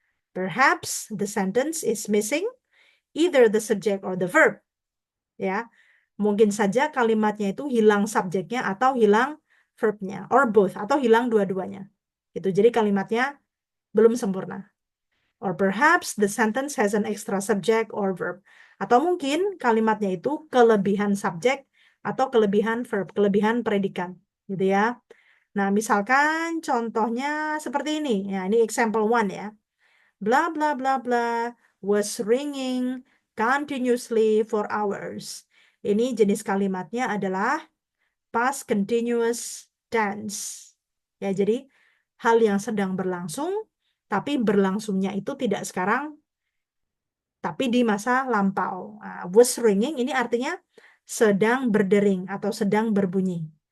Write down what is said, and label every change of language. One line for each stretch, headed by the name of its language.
English: Perhaps the sentence is missing either the subject or the verb.
Indonesian: Ya, mungkin saja kalimatnya itu hilang subjeknya atau hilang verbnya,
English: or both,
Indonesian: atau hilang dua-duanya. Itu jadi kalimatnya belum sempurna.
English: Or perhaps the sentence has an extra subject or verb.
Indonesian: Atau mungkin kalimatnya itu kelebihan subjek atau kelebihan verb, kelebihan predikat, gitu ya. Nah, misalkan contohnya seperti ini. Ya, ini example 1 ya.
English: Blah blah blah blah was ringing continuously for hours.
Indonesian: Ini jenis kalimatnya adalah past continuous tense. Ya, jadi hal yang sedang berlangsung tapi berlangsungnya itu tidak sekarang tapi di masa lampau. Was ringing ini artinya sedang berdering atau sedang berbunyi.